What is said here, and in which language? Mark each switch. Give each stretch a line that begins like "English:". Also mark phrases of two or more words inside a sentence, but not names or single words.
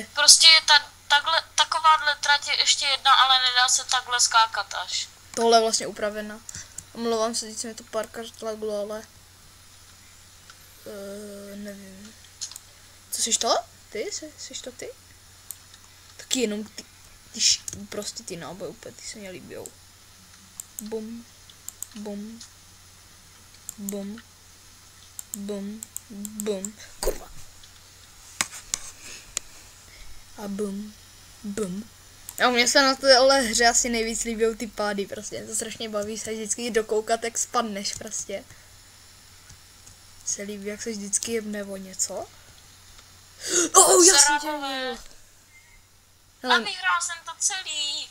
Czech: Prostě je takováhle trať je ještě jedna, ale nedá se takhle skákat až. Tohle je vlastně upravená. Omlouvám se, teď se mi to párkrát laglo, ale... nevím. Co jsi to? Ty? Jsi to ty? Taky jenom prostě ty náboje úplně, ty se mě líbijou. Bum. Bum. Bum. Bum. Bum. Kurva. A bum. Bum. A mně se na téhle hře asi nejvíc líbí ty pády, prostě. To strašně baví se vždycky dokoukat, jak spadneš prostě. Se líbí, jak se vždycky jebne o něco. Oh, já jsem tě měl. A vyhrál jsem to celý.